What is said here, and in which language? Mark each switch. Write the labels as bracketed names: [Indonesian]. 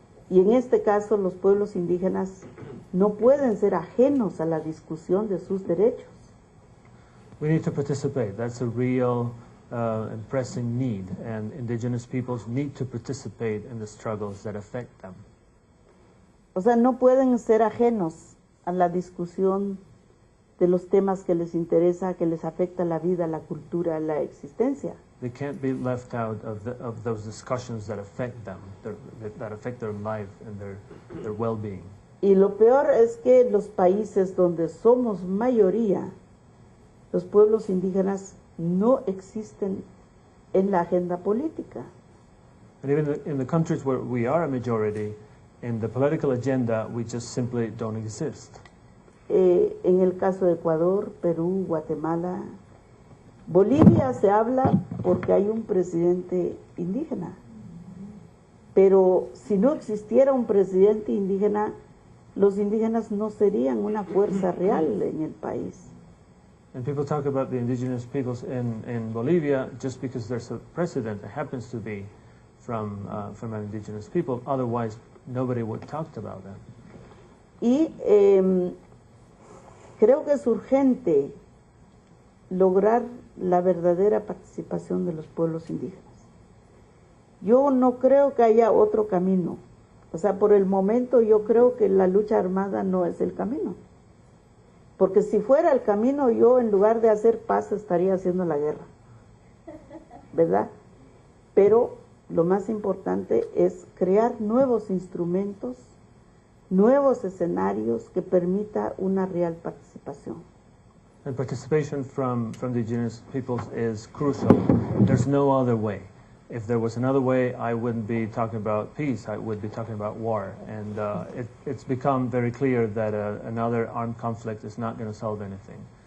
[Spanish] Y en este caso los pueblos indígenas no pueden ser ajenos a la discusión de sus derechos. [English] We need to participate. That's a real and pressing need, and indigenous peoples need to participate in the struggles that affect them. [Spanish] O sea, no pueden ser ajenos a la discusión de los temas que les interesa, que les afecta la vida, la cultura, la existencia. [English] They can't be left out of those discussions that affect them, that affect their life and their well-being. [Spanish] Y lo peor es que los países donde somos mayoría, los pueblos indígenas no existen en la agenda política. [English] And even in the countries where we are a majority, in the political agenda, we just simply don't exist. [Spanish] En el caso de Ecuador, Perú, Guatemala, Bolivia se habla porque hay un presidente indígena. Pero si no existiera un presidente indígena, los indígenas no serían una fuerza real en el país. [English] And people talk about the indigenous peoples in Bolivia just because there's a president that happens to be from an indigenous people. Otherwise, nobody would talk about them. [Spanish] Y creo que es urgente lograr la verdadera participación de los pueblos indígenas. Yo no creo que haya otro camino. O sea, por el momento yo creo que la lucha armada no es el camino. Porque si fuera el camino, yo en lugar de hacer paz estaría haciendo la guerra. ¿Verdad? Pero lo más importante es crear nuevos instrumentos, nuevos escenarios que permita una real participación. [English] And participation from the indigenous peoples is crucial. There's no other way. If there was another way, I wouldn't be talking about peace, I would be talking about war. And it's become very clear that another armed conflict is not going to solve anything.